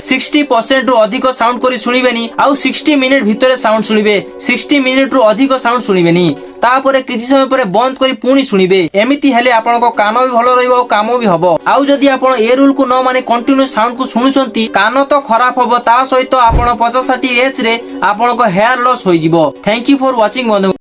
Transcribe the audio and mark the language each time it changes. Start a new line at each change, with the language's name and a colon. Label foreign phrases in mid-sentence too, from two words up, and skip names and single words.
Odia: 60% ରୁ ଅଧିକ ସାଉଣ୍ଡ କରି ଶୁଣିବେନି ଆଉ 60 ମିନିଟ ଭିତରେ ସାଉଣ୍ଡ ଶୁଣିବେ, 60 ମିନିଟ ରୁ ଅଧିକ ସାଉଣ୍ଡ ଶୁଣିବେନି, ତାପରେ କିଛି ସମୟ ପରେ ବନ୍ଦ କରି ପୁଣି ଶୁଣିବେ। ଏମିତି ହେଲେ ଆପଣଙ୍କ କାନ ବି ଭଲ ରହିବ କାମ ବି ହେବ। ଆଉ ଯଦି ଆପଣ ଏ ରୁଲ କୁ ନ ମାନେ
English: continue sound
Odia: କୁ ଶୁଣୁଛନ୍ତି କାନ ତ ଖରାପ ହେବ, ତା ସହିତ ଆପଣ 50-60 ଏଜ ରେ ଆପଣଙ୍କ
English: hair loss
Odia: ହୋଇ ଯିବ।
English: thank you for watching बंधु।